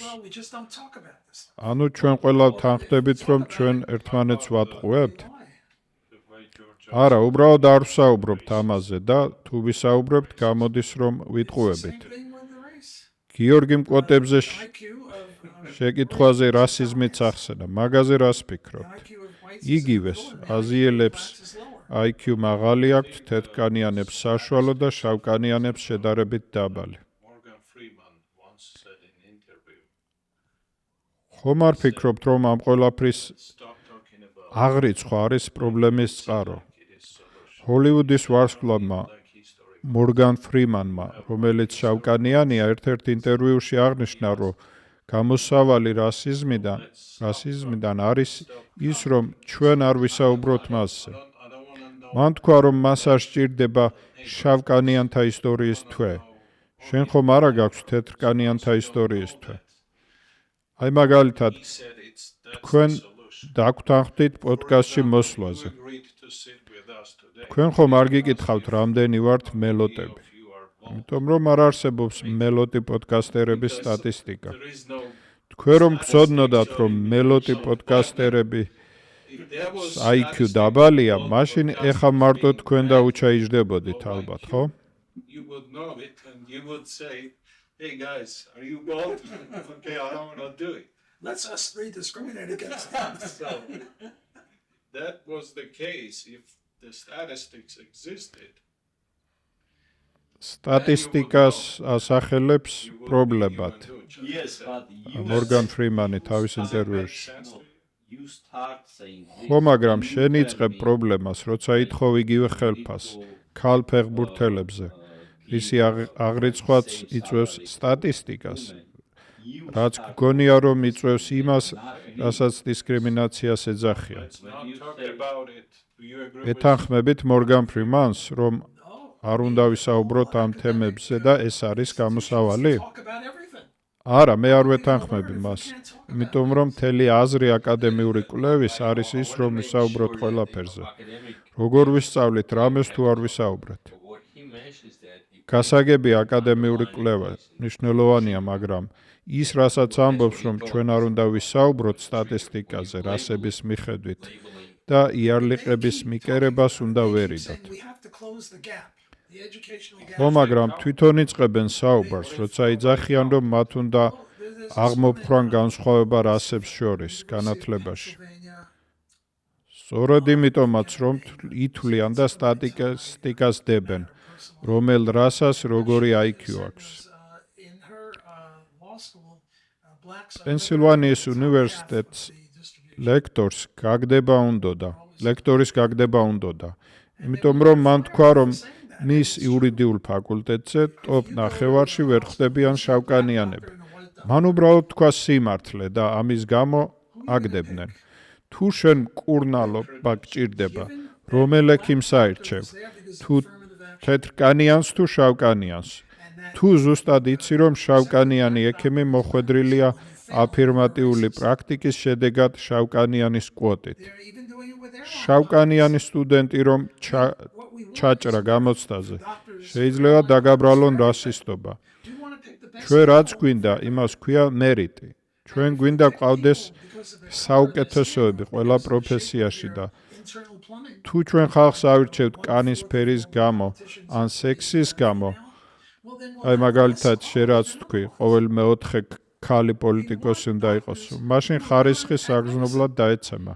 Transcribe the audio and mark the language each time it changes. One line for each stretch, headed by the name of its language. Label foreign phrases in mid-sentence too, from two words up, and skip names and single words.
English: well, we just don't talk about this.
Georgian: ანუ ჩვენ ყველა თანხმდებით, რომ ჩვენ ერთმანეთს ვატყუებთ?
English: Why? The way George
Georgian: არა, უბრალოდ არ ვსაუბრობთ ამაზე და თუ ვისაუბრებთ, გამოდის რომ
English: Same
Georgian: ვიტყუებით.
English: thing with the race.
Georgian: გიორგიმ კვოტებზე
English: IQ of
Georgian: შეკითხვაზე რასიზმიც ახსენა. მაგაზე რას
English: the
Georgian: ფიქრობთ?
English: IQ of whites
Georgian: იგივეს,
English: is lower,
Georgian: აზიელებს
English: blacks is lower.
Georgian: IQ მაღალი აქვთ, თეთრკანიანებს საშუალო და შავკანიანებს შედარებით დაბალი.
English: Morgan Freeman once said in an interview,
Georgian: ხომ არ ფიქრობთ, რომ ამ ყველაფრის
English: stop talking about
Georgian: აღრიცხვა არის პრობლემის წყარო?
English: it is solution.
Georgian: ჰოლივუდის ვარსკვლავმა
English: Like history.
Georgian: მორგან ფრიმანმა, რომელიც შავკანიანია, ერთ-ერთ ინტერვიუში აღნიშნა, რომ გამოსავალი რასიზმიდან არის ის, რომ ჩვენ არ ვისაუბროთ მასზე.
English: I don't want to know
Georgian: მან თქვა, რომ მას არ სჭირდება შავკანიანთა ისტორიის თვე. შენ ხომ არა გაქვს თეთრკანიანთა ისტორიის თვე? აი მაგალითად,
English: he said that's
Georgian: თქვენ
English: the solution.
Georgian: დაგვთანხმდით პოდკასტში მოსვლაზე.
English: You agreed to sit with us today.
Georgian: თქვენ ხომ არ გიკითხავთ, რამდენი ვართ მელოტები?
English: If you are bold.
Georgian: იმიტომ რომ არ არსებობს მელოტი პოდკასტერების სტატისტიკა.
English: There is no
Georgian: თქვენ რომ გწოდნოდათ, რომ მელოტი პოდკასტერები
English: if there was
Georgian: IQ დაბალია, მაშინ ეხა მარტო თქვენ დაუჩაიჯდებოდით ალბათ, ხო?
English: you would know it and you would say, hey guys, are you bold? Okay, I don't want to do it. Let's us three discriminate against them. So that was the case if the statistics existed.
Georgian: სტატისტიკას ასახელებს პრობლემად.
English: Yes, but you
Georgian: მორგან ფრიმანი თავის ინტერვიუში.
English: you start saying this.
Georgian: ხო, მაგრამ შენ იწყებ პრობლემას, როცა ითხოვ იგივე ხელფას ქალ ფეხბურთელებზე. ისი აღრიცხვაც იწვევს სტატისტიკას. რაც გგონია რომ იწვევს იმას, რასაც დისკრიმინაციას ეძახიან.
English: Let's not talk about it. Do you agree with
Georgian: ეთანხმებით მორგან ფრიმანს, რომ არ უნდა ვისაუბროთ ამ თემებზე და ეს არის გამოსავალი?
English: Talk about everything.
Georgian: არა, მე არ ვეთანხმები მას. იმიტომ რომ მთელი აზრი აკადემიური კვლევის არის ის, რომ ვისაუბროთ ყველაფერზე. როგორ ვისწავლით რამეს თუ არ ვისაუბრეთ.
English: What he mentions that if
Georgian: გასაგები აკადემიური კვლევა მნიშვნელოვანია, მაგრამ ის, რასაც ამბობს, რომ ჩვენ არ უნდა ვისაუბროთ სტატისტიკაზე, რასების მიხედვით და იარლიყების მიკერებას უნდა ვერიდოთ.
English: We have to close the gap. The educational gap.
Georgian: ხო, მაგრამ თვითონ იწყებენ საუბარს, როცა იძახიან, რომ მათ უნდა აღმოფხრან განსხვავება რასებს შორის განათლებაში. სწორედ იმიტომაც, რომ ითვლიან და სტატისტიკას დებენ, რომელ რასას როგორი IQ აქვს.
English: In her law school, blacks are
Georgian: პენსილვანიის უნივერსიტეტს ლექტორის გაგდება უნდოდა. იმიტომ რომ მან თქვა, რომ მის იურიდიულ ფაკულტეტზე ტოპ ნახევარში ვერ ხვდებიან შავკანიანები. მან უბრალოდ თქვა სიმართლე და ამის გამო აგდებდნენ. თუ შენ მკურნალობა გჭირდება, რომელ ექიმს აირჩევ? თუ თეთრკანიანს თუ შავკანიანს? თუ ზუსტად იცი, რომ შავკანიანი ექიმი მოხვედრილია აფირმატიული პრაქტიკის შედეგად შავკანიანის კვოტით.
English: they're even doing it with their
Georgian: შავკანიანი სტუდენტი რომ ჩაჭრა გამოცდაზე, შეიძლება დაგაბრალონ რასისტობა.
English: Do you want to pick the best?
Georgian: ჩვენ რაც გვინდა, იმას ქვია მერიტი. ჩვენ გვინდა ყავდეს საუკეთესოები ყველა პროფესიაში და
English: Internal plumbing.
Georgian: თუ ჩვენ ხალხს ავირჩევთ კანის ფერის გამო ან სექსის გამო,
English: Well, then
Georgian: აი მაგალითად შენ რაც თქვი, ყოველ მეოთხე ქალი პოლიტიკოსი უნდა იყოს, მაშინ ხარისხი საგრძნობლად დაეცემა.